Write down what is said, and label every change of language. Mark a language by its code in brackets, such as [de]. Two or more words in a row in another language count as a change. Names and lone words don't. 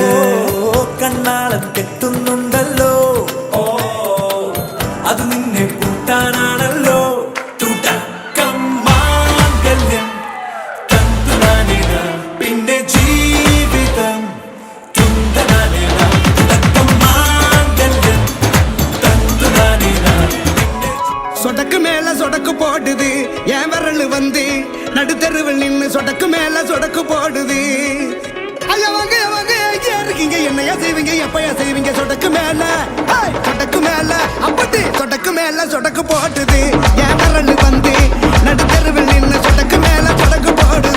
[ml] ഓ കണ്ണാളൻ കെട്ടുന്നുണ്ടല്ലോ, ഓ അത് നിന്നെ പൂട്ടാനാണല്ലോ. തുടക്കം മാംഗല്യം തന്തുനാനേന പിന്നെ ജീവിതം തുന്തനാനേന. തുടക്കം മാംഗല്യം തന്തുനാനേന പിന്നെ [ta] சொடக்கு மேல சொடக்கு போடுது என் விரல் வந்து நடுத்தருவில் நின்னு சொடக்கு மேல சொடக்கு போடுது. ஐயா வாங்க வாங்க ஐயா இருக்கீங்க என்னையா செய்வீங்க எப்பயா செய்வீங்க சொடக்கு மேல சொடக்கு மேல அப்படி சொடக்கு மேல சொடக்கு போடுது என் விரல் வந்து நடுத்தருவில் நின்னு சொடக்கு மேல சொடக்கு போடுது.